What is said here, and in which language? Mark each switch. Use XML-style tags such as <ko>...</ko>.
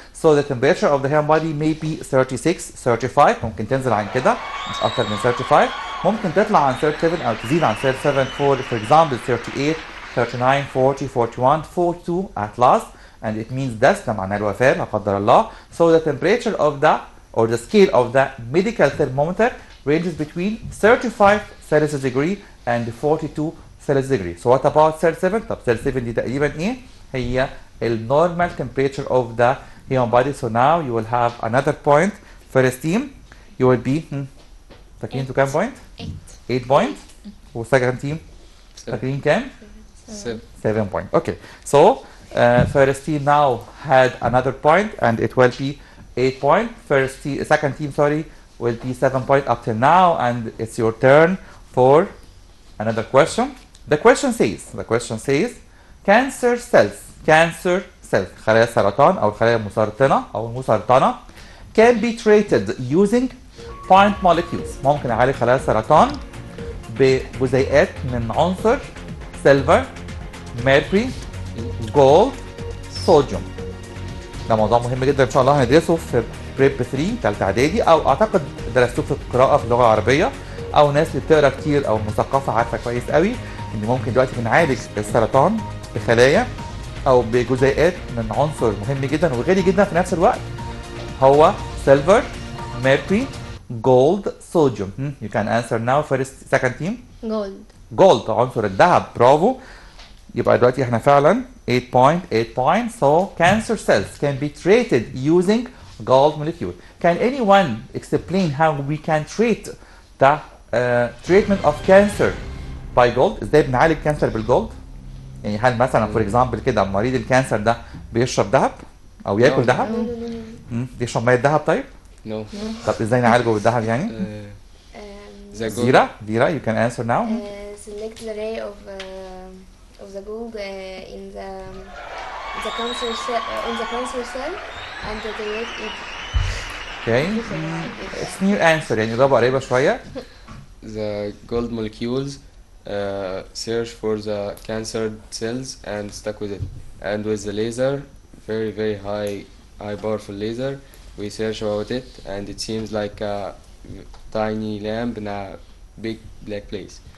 <en>So the temperature of the human body may be 36, 35.</en> <ar>ممكن تنزل عن كده مش اكتر من 35. ممكن تطلع عن 37 او تزيد عن 37</ar> <en>for example 38, 39, 40, 41, 42 at last. And it means death،</en> <ar>ده معناه الوفاة لا قدر الله.</ar> <en>So the temperature of the or the scale of the medical thermometer ranges between 35 Celsius degree and 42 Celsius degree. So what about 37?</en> <ar>طب 37 دي تقريبا ايه؟ هي ال</ar> <en>normal temperature of the human body. So now you will have another point. First team you will be</en> <ar>فاكرين انتوا كام</ar> <en>point؟ 8. 8 point. والsecond team</en> <ar>فاكرين كام؟</ar> <en>7 point. Okay. So first team now had another point and it will be 8 point. Second team, sorry, will be 7 point up till now, and it's your turn for another question. The question says, cancer cells,</en> <ar>خلايا السرطان أو الخلايا المسرطنة أو المسرطنة</ar> <en>can be treated using point molecules.</en> <ar>ممكن أعالج خلايا السرطان بجزيئات من عنصر سيلفر، ميركوري، جولد، صوديوم. ده موضوع مهم جدا ان شاء الله هندرسه في بريب 3 ثالثه اعدادي، او اعتقد درستوه في القراءه في اللغه العربيه، او ناس اللي بتقرا كتير او مثقفه عارفه كويس قوي ان ممكن دلوقتي بنعالج السرطان بخلايا او بجزيئات من عنصر مهم جدا وغالي جدا في نفس الوقت، هو سيلفر، ميركوري، جولد، صوديوم.</ar> <en>You can answer now first second team.</en> <ar>جولد عنصر الذهب، برافو. يبقى دلوقتي احنا فعلا 8 point.</ar> <en>So cancer cells can be treated using gold molecule. Can anyone explain how we can treat the treatment of cancer by gold؟</en> <ar>ازاي بنعالج كانسر بالجولد؟ يعني هل مثلا فور اكزامبل كده مريض الكانسر ده بيشرب ذهب او ياكل ذهب؟ بيشرب ميه ذهب طيب؟</ar> <en>No.</en> <ar>طب ازاي نعالجه بالذهب يعني؟</ar> <en>The gold. ديرا you can answer now. Select the ray of the gold in the cancer cell and detonate it. Okay. It's near answer</en> <ar>يعني إجابة قريبة شوية.</ar> <en>The gold molecules search for the cancer cells and stuck with it. And with the laser, very high powerful laser, we search about it, and it seems like a tiny lamp in a big black place.</en>